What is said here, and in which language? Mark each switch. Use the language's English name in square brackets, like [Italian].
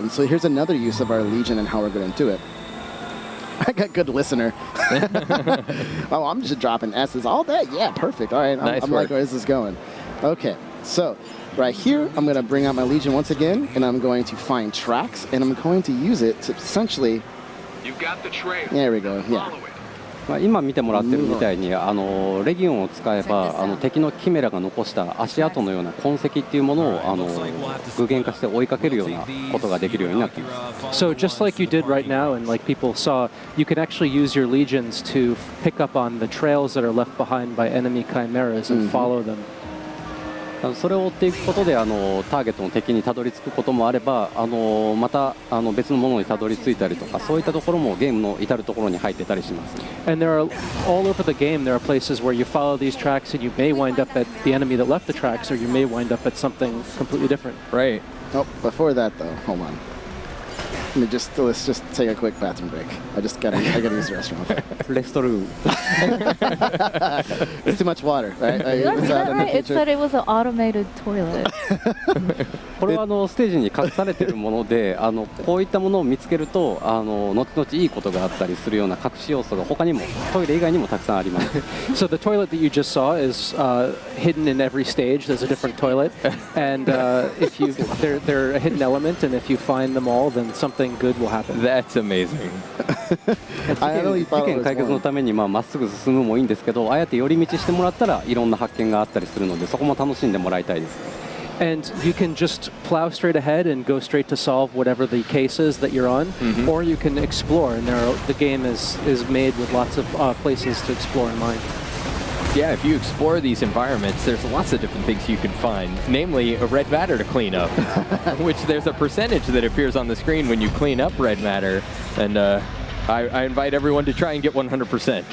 [English] And so here's another use of our Legion and how we're going to do it. I got good listener. Oh, I'm just dropping S's all day. Yeah, perfect. All right, I'm like, where is this going? Okay, so right here, I'm going to bring out my Legion once again, and I'm going to find tracks, and I'm going to use it to essentially... You've got the trail. There we go, yeah. [Japanese] 今見てもらってるみたいにレギオンを使えば敵のキメラが残した足跡のような痕跡っていうものを具現化して追いかけるようなことができるようになっています。 [English] So just like you did right now, and like people saw, you can actually use your legions to pick up on the trails that are left behind by enemy chimeras and follow them. [Japanese] それを追っていくことでターゲットの敵にたどり着くこともあればまた別のものにたどり着いたりとかそういったところもゲームの至るところに入ってたりします。 [English] And there are all over the game. There are places where you follow these tracks and you may wind up at the enemy that left the tracks, or you may wind up at something completely different. Right. Oh, before that though, hold on. Let's just take a quick bathroom break. I gotta use the restroom. Restroom. It's too much water, right? Is that right? It said it was an automated toilet. [Japanese] これはステージに隠されているものでこういったものを見つけると後々いいことがあったりするような隠し要素が他にもトイレ以外にもたくさんあります。 [English] So the toilet that you just saw is hidden in every stage. There's a different toilet, and if you they're a hidden element, and if you find them all, then something good will happen. That's amazing. [Japanese] 事件解決のためにまっすぐ進むもいいんですけどああやって寄り道してもらったらいろんな発見があったりするのでそこも楽しんでもらいたいです。 [English] And you can just plow straight ahead and go straight to solve whatever the case is that you're on, or you can explore. And the game is made with lots of places to explore in mind. Yeah, if you explore these environments, there's lots of different things you can find, namely a red matter to clean up, which there's a percentage that appears on the screen when you clean up red matter, and I invite everyone to try and get 100%.